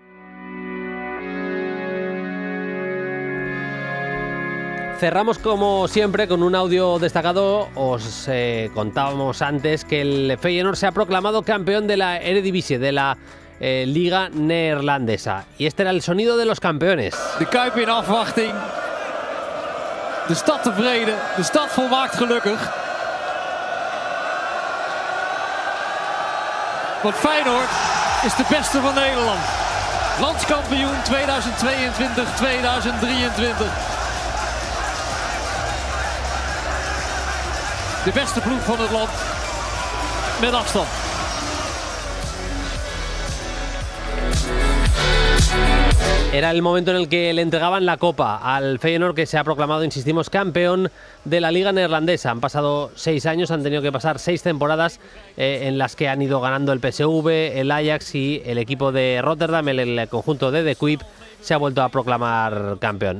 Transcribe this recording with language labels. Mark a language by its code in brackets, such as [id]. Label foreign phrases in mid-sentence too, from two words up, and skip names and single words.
[es] Cerramos como siempre con un audio destacado. Os contábamos antes que el Feyenoord se ha proclamado campeón de la Eredivisie, de la Liga neerlandesa. Y este era el sonido de los campeones. [nl] De Kuip in afwachting. De stad tevreden. De stad volmaakt gelukkig. Want Feyenoord is de beste van Nederland. Landskampioen 2022-2023. De beste ploeg van het land. Met afstand. [es] Era el momento en el que le entregaban la copa al Feyenoord, que se ha proclamado, insistimos, campeón de la Liga neerlandesa. Han pasado 6 años, han tenido que pasar 6 temporadas en las que han ido ganando el PSV, el Ajax y el equipo de Rotterdam, el conjunto de De Kuip, se ha vuelto a proclamar campeón.